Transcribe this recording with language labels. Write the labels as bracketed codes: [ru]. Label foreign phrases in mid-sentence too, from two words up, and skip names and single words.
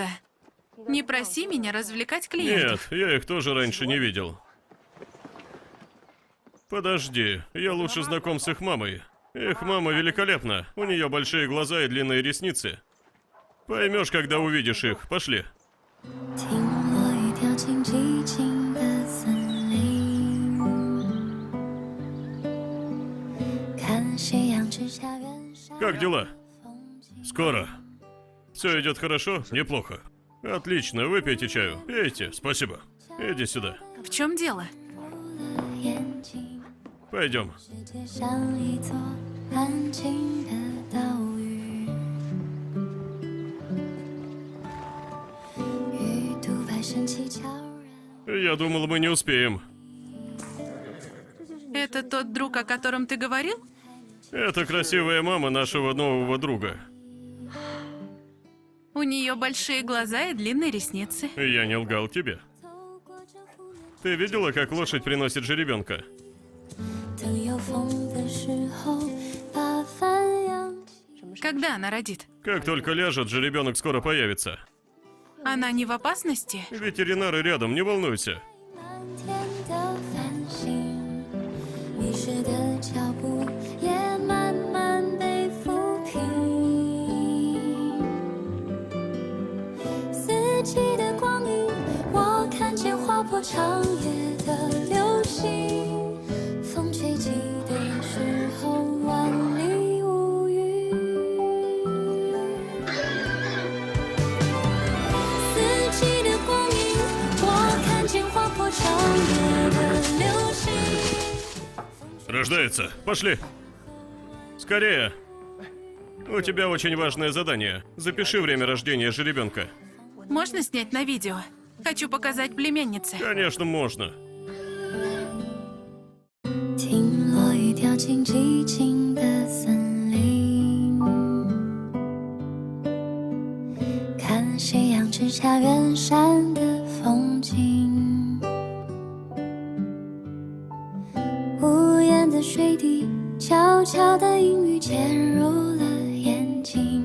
[ru] Не проси меня развлекать клиентов. Нет, я их тоже раньше не видел. Подожди, я лучше знаком с их мамой. Их мама великолепна. У нее большие глаза и длинные ресницы. Поймешь, когда увидишь их. Пошли. [zh] 听落雨掉进寂静的森林，看夕阳之下远山 [ru] Как дела? [zh] 风景。 [ru] Скоро. Все идет хорошо? Неплохо. Отлично, выпейте чаю. Пейте, спасибо. Иди сюда. В чем дело? [zh] 眼睛， [ru] Пойдем. [zh] 世界像一座安静的岛屿，鱼肚白升起悄然。 [ru] Я думал, мы не успеем. Это тот друг, о котором ты говорил? Это красивая мама нашего нового друга. У нее большие глаза и длинные ресницы. Я не лгал тебе. Ты видела, как лошадь приносит жеребенка? [zh] 等有风的时候，把帆扬起。 [ru] Когда она родит? Как только ляжет, жеребенок скоро появится. Она не в опасности? Ветеринары рядом, не волнуйся. [zh] 漫天的繁星，迷失的脚步也慢慢被抚平。四季的光阴，我看见划破长夜的流星。风吹起的时候，万里无云。四季的光阴，我看见划破长夜的流星。 [ru] Рождается. Пошли. Скорее. У тебя очень важное задание. Запиши время рождения жеребенка. Можно снять на видео? Хочу показать племяннице. Конечно, можно. [zh] 听落雨掉进寂静的森林，看夕阳之下远山的风景。无言的水滴，悄悄的阴雨潜入了眼睛。